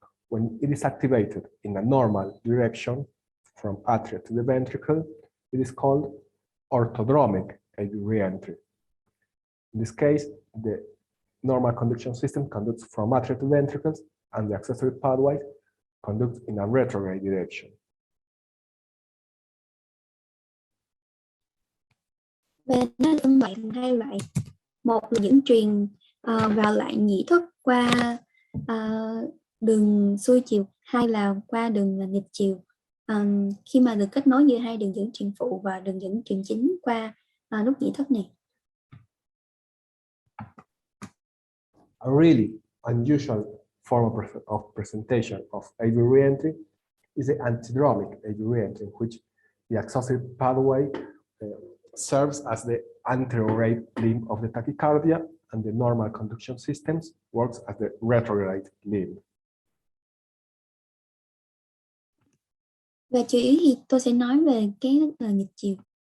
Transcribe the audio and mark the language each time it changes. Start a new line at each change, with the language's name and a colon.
English: When it is activated in a normal direction from atria to the ventricle, it is called orthodromic AV reentry. In this case, the normal conduction system conducts from atria to ventricles, and the accessory pathway conducts in a retrograde direction.
Vietnamese: Và nó phân loại thành hai loại. Một là dẫn truyền vào lại nhĩ thất qua đường xuôi chiều, hai là qua đường nghịch chiều. Khi mà được kết nối giữa hai đường dẫn truyền phụ và đường dẫn truyền chính qua nút nhĩ thất này.
English: A really unusual form of presentation of AV reentry is the antidromic AV reentry, in which the accessory pathway serves as the anterograde limb of the tachycardia, and the normal conduction systems works as the retrograde limb.
Vietnamese: Và chủ yếu thì tôi sẽ nói về cái nghịch chiều.